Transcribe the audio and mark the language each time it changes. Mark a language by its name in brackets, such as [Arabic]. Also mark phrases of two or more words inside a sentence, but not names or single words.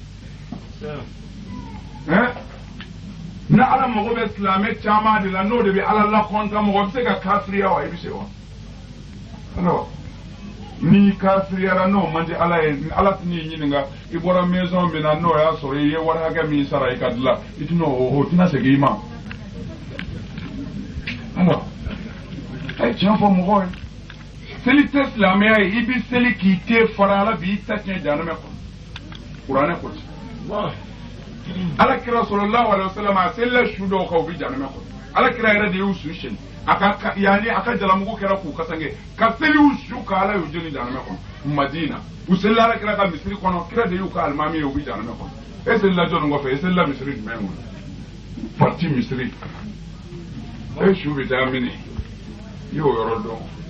[Bambara] na ala mago bɛ silamɛ caman de la n'o de bɛ ala lakɔnta mɔgɔ bɛ se ka kafiriya wa i bɛ se wa alors ni kafiriyara n'o man di ala ye ala tɛ n'i ɲininka i bɔra maison min na n'o y'a sɔrɔ i ye wari hakɛ min sara i ka dilan i tɛna o tɛna segin i ma alors a ye tiɲɛ fɔ mɔgɔw ye seli tɛ silamɛya ye i bɛ seli k'i te fara ala bi i ta tiɲɛ jahanama kɔnɔ kuranɛ ko ten ala kira [Arabic] صلى الله عليه وسلم [Bambara] a selila su dɔw kan u bɛ jahanama kɔnɔ ala kira yɛrɛ de y'u su siyɛn yani aka jalamugu kɛra k'u kasange ka seliw su ka ala y'u jeni jahanama kɔnɔ madina u selila ala kira ka misiri kɔnɔ kira de y'u ka alimami ye u bɛ jahanama kɔnɔ e selila jɔnni kɔfɛ e selila misiri jumɛn kɔnɔ parti misiri e su bɛ taa mini i y'o yɔrɔ dɔn